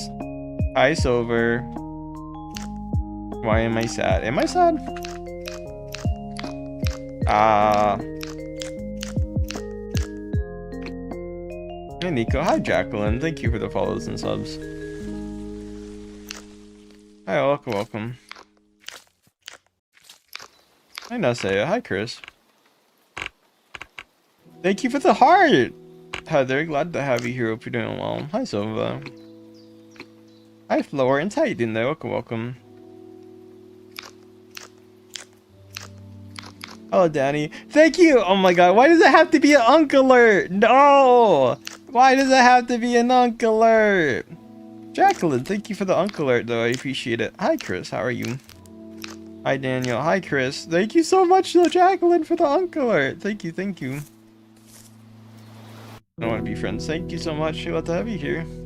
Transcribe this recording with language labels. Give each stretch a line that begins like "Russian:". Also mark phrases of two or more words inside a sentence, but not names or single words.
English: Hi, Silver. Why am I sad? Am I sad? Hey, Nico. Hi, Jacqueline. Thank you for the follows and subs. Hi, welcome, welcome. Hi, Nasea. Hi, Chris. Thank you for the heart. Heather, glad to have you here. Hope you're doing well. Hi, Silva. Hi, Florence. How you doing there? Welcome, welcome. Hello, Danny. Thank you. Oh my god, why does it have to be an unk alert? No! Why does it have to be an unk alert? Jacqueline, thank you for the unk alert, though. I appreciate it. Hi, Chris. How are you? Hi, Daniel. Hi, Chris. Thank you so much, though, Jacqueline, for the unk alert. Thank you, thank you. I want to be friends. Thank you so much. Glad to have you here.